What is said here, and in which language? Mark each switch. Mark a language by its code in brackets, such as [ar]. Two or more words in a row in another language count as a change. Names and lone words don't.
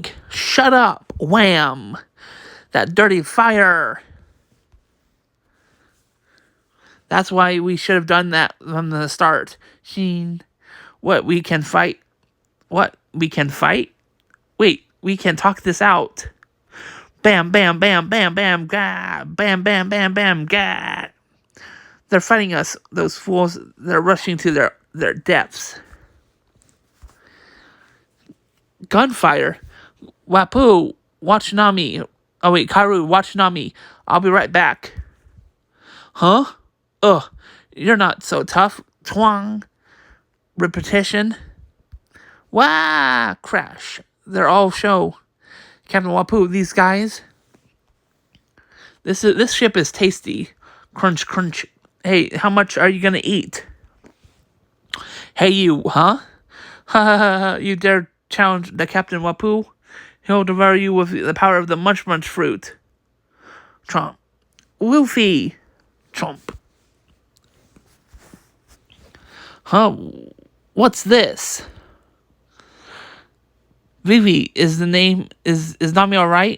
[en] Shut up. Wham. That dirty fire. That's why we should have done that from the start. Sheen. What, we can fight? What, we can fight? Wait, we can talk this out. Bam, bam, bam, bam, bam, gah. Bam, bam, bam, bam, gah. They're fighting us, those fools. They're rushing to their depths. Gunfire. Wapu, watch Nami. Oh wait, Karu, watch Nami. I'll be right back. Huh? Ugh, you're not so tough. Twang. Repetition. Wah! Crash. They're all show. Captain Wapu, these guys. This ship is tasty. Crunch, crunch. Hey, how much are you gonna eat? Hey you, huh? Ha ha ha ha, you dare challenge the Captain Wapu? He'll devour you with the power of the Munch Munch fruit. Trump. Luffy. Trump. Huh? What's this? Vivi, is the name, is Nami alright?